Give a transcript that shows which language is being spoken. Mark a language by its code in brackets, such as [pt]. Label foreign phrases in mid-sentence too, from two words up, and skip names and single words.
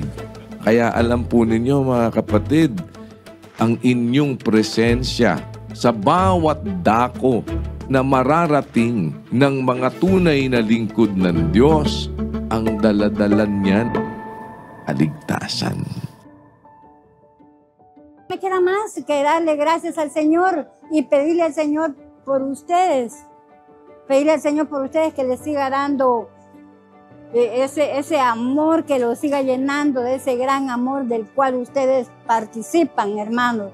[tl] Kaya alam po ninyo mga kapatid, ang inyong presensya sa bawat dako na mararating ng mga tunay na lingkod ng Diyos, ang daladalan niyan, kaligtasan. [es] Me queda más que darle gracias al Señor y pedirle al Señor por ustedes. Pedirle al Señor por ustedes que les siga dando ese amor, que los siga llenando de ese gran amor del cual ustedes participan, hermanos.